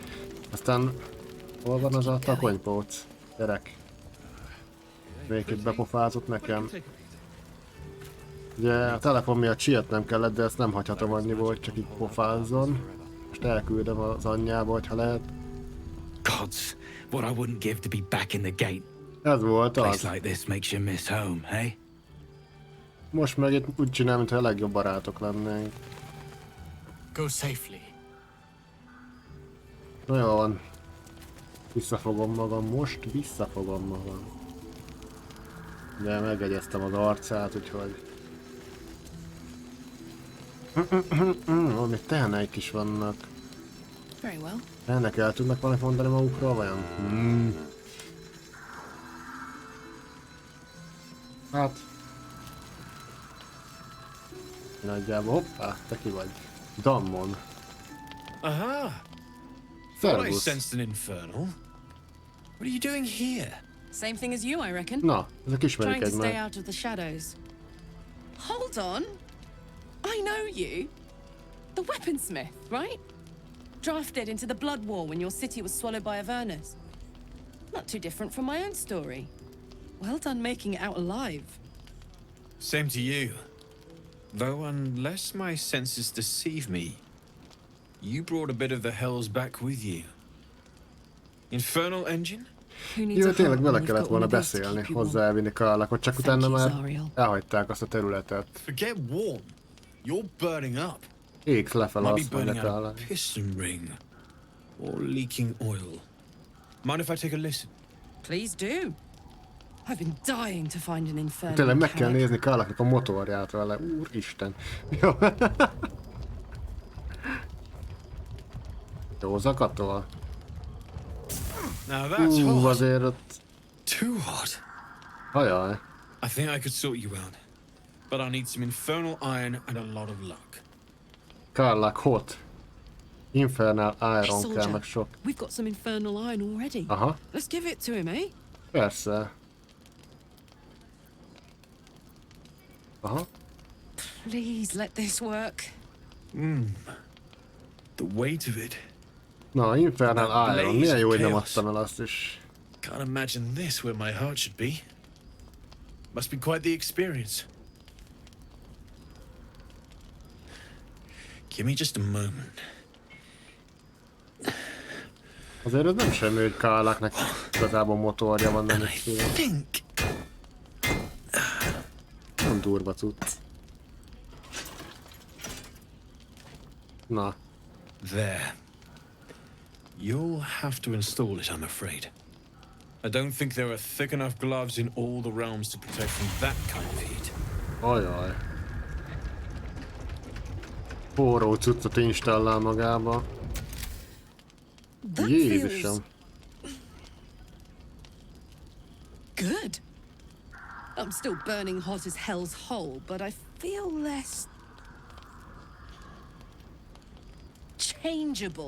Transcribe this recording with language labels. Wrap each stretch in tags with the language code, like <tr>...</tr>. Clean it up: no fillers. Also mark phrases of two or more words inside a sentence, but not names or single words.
<hu>Aztán hol van az a takonypóc? Gyerek. Még itt bepofázott nekem. Ugye a telefon miatt sietnem kellett, de ezt nem hagyhatom annyiból, hogy csak így pofázzon. Most elküldöm az anyjába, hogyha lehet.</hu> <en>Gods, what I wouldn't give to be back in the gate.</en> <hu>Ez volt az.</hu> <en>Place like this makes you miss home, hey?</en> <hu>Most meg itt úgy csinálom, mintha a legjobb barátok lennénk.</hu> <en>Go safely.</en> <hu>Na jó van. Visszafogom magam most, visszafogom magam. De megegyeztem az arcát, úgyhogy... Valami teheneik is vannak. Ennek el tudnak valamit mondani magukról, vajon? Hát... Nagyjából, hoppá, te ki vagy? Dammon. Aha!</hu> <en>Thought I sensed an infernal. What are you doing here? Same thing as you, I reckon.</en> <hu>Na, ezek ismerik</hu> <en>Trying to stay</en> <hu>egymást.</hu> <en>out of the shadows. Hold on. I know you. The weaponsmith, right? Drafted into the blood war when your city was swallowed by Avernus. Not too different from my own story. Well done making it out alive. Same to you. Though unless my senses deceive me, you brought a bit of the hells back with you. Infernal engine?</en> <hu>Jó, tényleg vele kellett volna beszélni, hozzá elvinni Karlakot, csak utána már elhagyták azt a területet.</hu> <en>Forget warm. You're burning up.</en> <hu>Égsz lefel</hu> <en>Might</en> <hu>azt</hu> <en>be</en> <hu>mondja</hu> <en>burning out</en> <hu>Karlak.</hu> <en>a piston ring. Or leaking oil. Mind if I take a listen? Please do. I've been dying to find an infernal.</en> <hu>Tényleg meg kell nézni Karlaknak a motorját vele, úristen. Jó. Jó zakatol.</hu> <en>Now that's hot.</en> <hu>Azért ott...</hu> <en>Too hot.</en> <hu>Ajaj.</hu> <en>I think I could sort you out. But I'll need some infernal iron and a lot of luck. Karlak hot. Infernal Hey, Iron soldier,</en> <hu>kell meg sok.</hu> <en>we've got some infernal iron already.</en> <hu>Aha,</hu> <en>Let's give it to him, eh?</en> <hu>persze. Aha.</hu> <en>Please let this work. The weight of it.</en> <hu>Na,</hu> <en>Infernal Iron.</en> <hu>Milyen jó, hogy nem</hu> <en>Chaos.</en> <hu>adtam el azt is.</hu> <en>Can't imagine this where my heart should be. Must be quite the experience. Give me just a moment.</en> <hu>Azért ez nem semmi, hogy Karlaknak igazából motorja van, nem</hu> <en>And</en> <hu>is</hu> <en>I</en> <hu>tudom.</hu> <en>think</en> <hu>Nem durva cucc. Na,</hu> <en>there. You'll have to install it, I'm afraid. I don't think there are thick enough gloves in all the realms to protect from that kind of heat.</en> <hu>ajaj. Forró cuccot installál magába.</hu> <en>That feels</en> <hu>Jézusom.</hu> <en>good. I'm still burning hot as hell's hole, but I feel less changeable.</en>